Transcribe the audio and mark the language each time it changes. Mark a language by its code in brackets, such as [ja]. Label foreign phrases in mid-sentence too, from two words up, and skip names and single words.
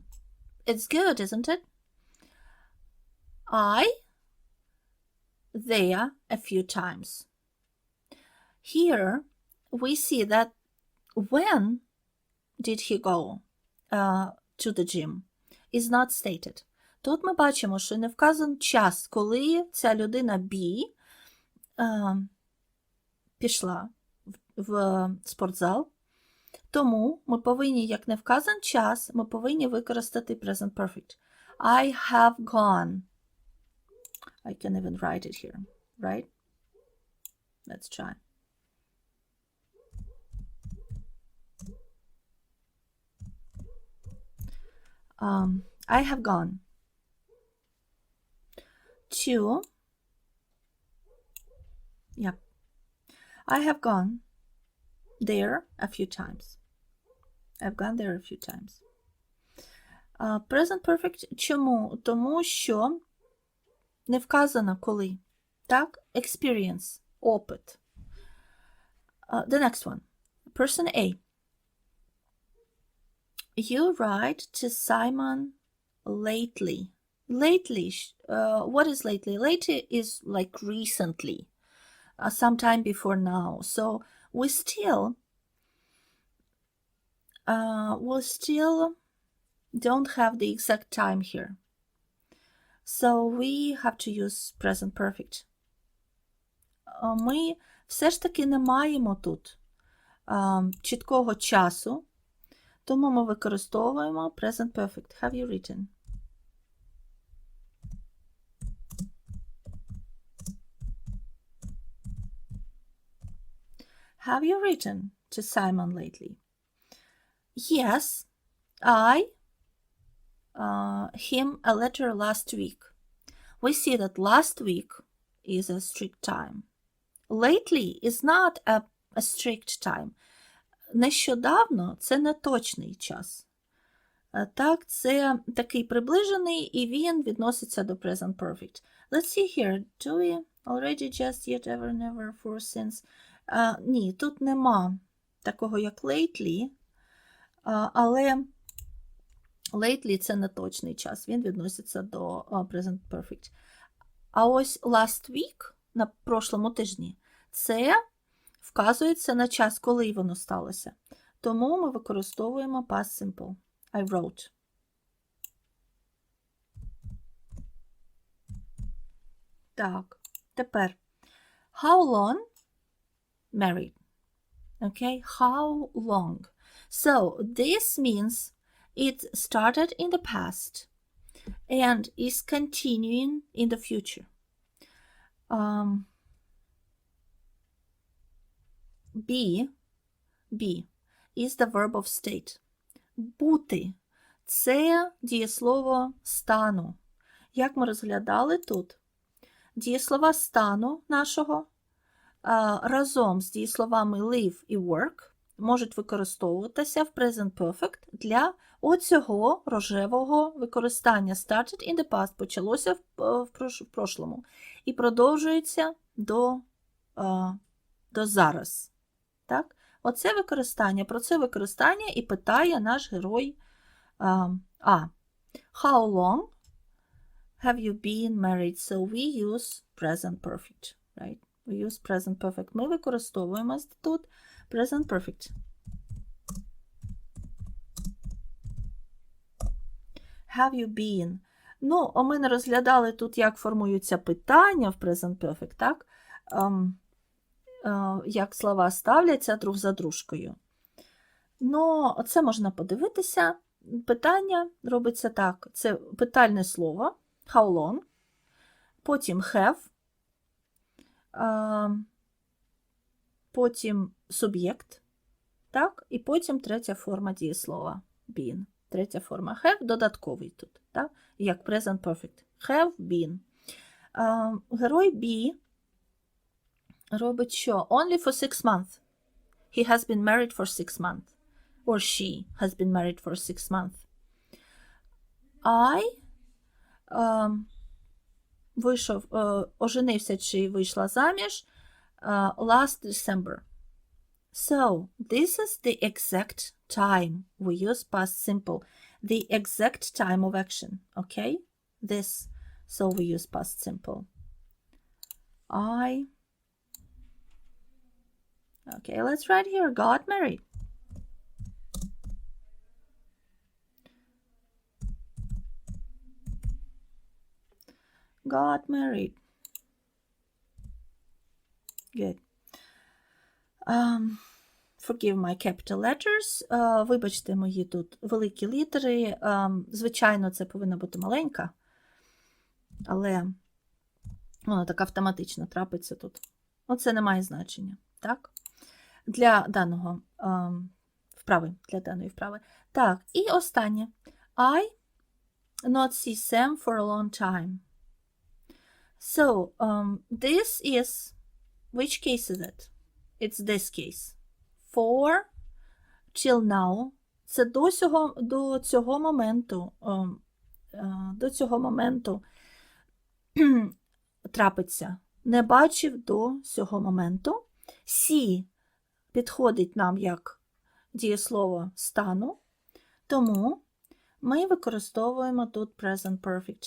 [en] It's good, isn't it? There a few times. Here we see that when did he go to the gym is not stated. [uk] Тут ми бачимо, що не вказан час, коли ця людина B пішла в спортзал. Тому ми повинні, як не вказан час, ми повинні використати [en] present perfect. I have gone. I can even write it here, right? Let's try. I have gone to, I have gone there a few times. I've gone there a few times. Present perfect чому? [uk] Тому що не вказано коли. Так? [en] Experience, опит. The next one. Person A. You write to Simon lately. Lately, what is lately? Lately is like recently, sometime before now. So we still we still don't have the exact time here. So we have to use present perfect. [uk] Ми все ж таки не маємо тут чіткого часу, тому ми використовуємо [en] present perfect. Have you written? Have you written to Simon lately? Yes, I him a letter last week. We see that last week is a strict time. Lately is not a strict time. [uk] Нещодавно – це не точний час. Так, це такий приближений, і він відноситься до [en] present perfect. Let's see here. Do we already, just, yet, ever, never, for, since? [uk] Ні, тут нема такого, як lately, але lately – це не точний час, він відноситься до [en] present perfect. [uk] А ось last week, на прошлому тижні, це вказується на час, коли воно сталося. Тому ми використовуємо [en] past simple. I wrote. [uk] Так, тепер. [en] How long? Married. Okay, how long? So, this means it started in the past and is continuing in the future. Be is the verb of state. [uk] Бути – це дієслово стану. Як ми розглядали тут? Дієслова стану нашого разом з дієсловами live і work можуть використовуватися в [en] present perfect [uk] для оцього рожевого використання. [en] Started in the past – [uk] почалося в прошлому і продовжується до зараз. Так? Оце використання, про це використання і питає наш герой [en] How long have you been married? So we use present perfect, right? We use present perfect. [uk] Ми використовуємо тут [en] present perfect. Have you been? [uk] Ну, ми не розглядали тут, як формуються питання в [en] present perfect, [uk] так? Як слова ставляться друг за дружкою. Ну, це можна подивитися. Питання робиться так. Це питальне слово, [en] how long, [uk] потім have, потім суб'єкт, так, і потім третя форма дієслова, been. Третя форма have, додатковий тут, так, як [en] present perfect. [uk] Have been. Герой be робить що? [en] Only for 6 months. He has been married for 6 months. Or she has been married for 6 months. [uk] I оженився чи вийшла заміж [en] last December. So, this is the exact time. We use past simple. The exact time of action. Okay? This. So, we use past simple. Okay, let's write here. Got married. Got married. Good. Forgive my capital letters. [uk] Вибачте мої тут великі літери. Звичайно, це повинна бути маленька, але вона так автоматично трапиться тут. Оце не має значення, так? Для даного вправи, для даної вправи. Так, і останнє. [en] I not see Sam for a long time. So, this is, which case is it? It's this case. For, till now. [uk] Це до цього моменту трапиться. Не бачив до цього моменту. See підходить нам як дієслово стану, тому ми використовуємо тут [en] present perfect.